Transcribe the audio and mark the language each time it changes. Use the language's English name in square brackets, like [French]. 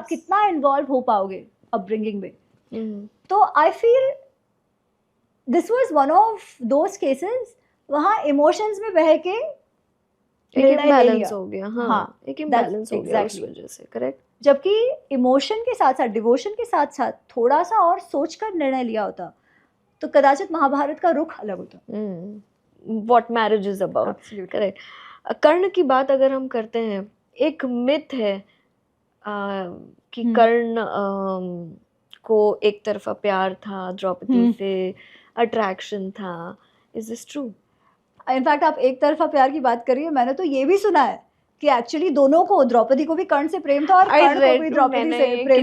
[Hindi] आप कितना इन्वॉल्व हो पाओगे अपब्रिंगिंग में। [English] तो I feel this was one of those cases, [Hindi] वहाँ इमोशंस में बह के एक इम्बैलेंस हो गया, हाँ, एक इम्बैलेंस हो गया उस वजह से, करेक्ट। जबकि इमोशन के साथ साथ, डिवोशन के साथ साथ थोड़ा सा और सोचकर निर्णय लिया होता तो कदाचित महाभारत का रुख अलग होता। [English] What marriage is about, correct. [Hindi] कर्ण की बात अगर हम करते हैं, एक मिथ है कि कर्ण को एक तरफा प्यार था द्रौपदी से, अट्रैक्शन था, [English] Is this true? [Hindi] इनफैक्ट आप एक तरफा प्यार की बात करिए, मैंने तो ये भी सुना है कि एक्चुअली दोनों को, द्रौपदी को भी कर्ण से प्रेम था और कर्ण को भी द्रौपदी से प्रेम था,